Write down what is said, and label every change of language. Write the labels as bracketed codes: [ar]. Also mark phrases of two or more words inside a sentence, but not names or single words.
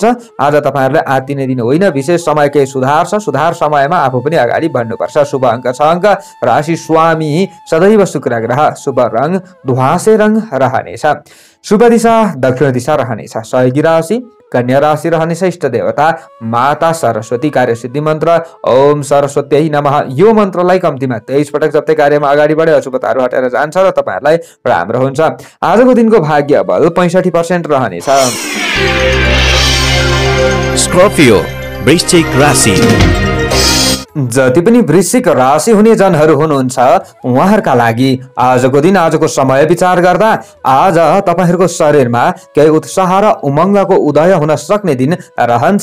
[ne] आज तपाईहरुले आत्तिने दिन होइन। विशेष समय केही सुधार छ। सुधार समयमा आफू पनि अगाडि बढ्नुपर्छ। शुभ अङ्क 6 अङ्क। राशि स्वामी सदैव शुक्र ग्रह। शुभ रङ धुवासे रङ रहनेछ। शुभ दिशा दक्षिण दिशा रहनेछ। सहयोगी राशि कन्या राशि रहनेछ। इष्ट देवता माता सरस्वती। कार्य सिद्धि मन्त्र [sa] ओम सरस्वत्यै नमः। [ne] यो मन्त्रलाई कम्तीमा 23 पटक जप्दै कार्यमा अगाडि बढे अशुभताहरू हटेर जान्छ र तपाईहरुलाई राम्रो हुन्छ। आजको दिनको भाग्य बल 65% रहनेछ। स्कर्पियो वृश्चिक राशि। जति पनि वृश्चिक राशि हुने जनहरू हुनुहुन्छ उहाँहरूका लागि आजको दिन आजको समय विचार गर्दा आज तपाईहरुको शरीरमा केही उत्साह र उमङ्गको उदय हुन सक्ने दिन रहन्छ।